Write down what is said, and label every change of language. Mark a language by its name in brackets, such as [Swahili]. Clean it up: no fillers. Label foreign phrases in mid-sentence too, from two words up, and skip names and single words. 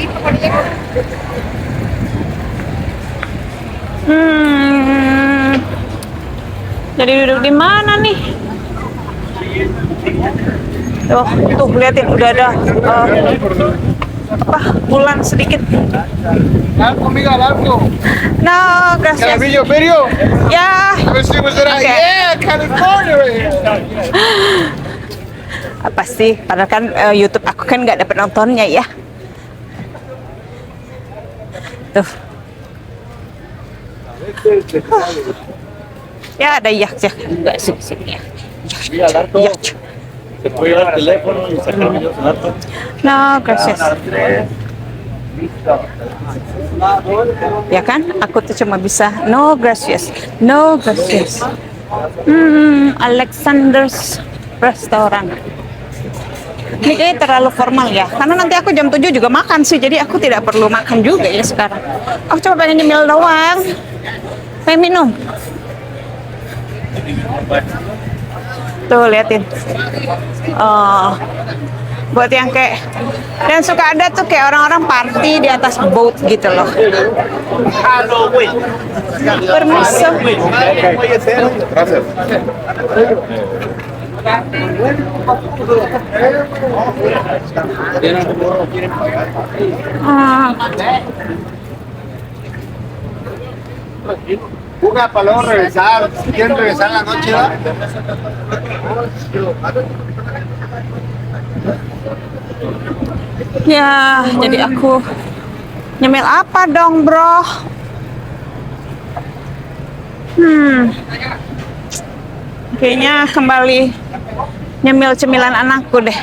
[Indonesian] Jadi duduk di mana nih? Tuh liatin udah ada bulan sedikit. Largo. [Spanish] No, gracias. [Indonesian] Video. Ya. Okay. [English] Yeah, California. [Indonesian] Apa sih? Padahal kan YouTube aku kan nggak dapet nontonnya ya. Tuh. Ya ada yak enggak sih sini ya. [Spanish] Mira, Largo, [Indonesian] Yak. [Spanish] se puede llevar el teléfono y sacar videos en Largo. No, gracias. [Indonesian] Ya kan? Aku tuh cuma bisa [Spanish] no gracias. No gracias. [Indonesian] Alexander's Restaurant. Ini kayaknya terlalu formal ya. Karena nanti aku jam 7 juga makan sih. Jadi aku tidak perlu makan juga ya sekarang. Aku cuma pengen nyemil doang. Pengen minum. Tuh liatin. Buat yang kayak dan suka ada tuh kayak orang-orang party di atas boat gitu loh. Halloween. [Spanish] Permiso. Gracias. Juga para luego regresar. ¿Quieren regresar en la noche, va? [Indonesian] Ya, jadi aku nyemil apa dong, bro? Kayaknya kembali nyemil cemilan anakku deh.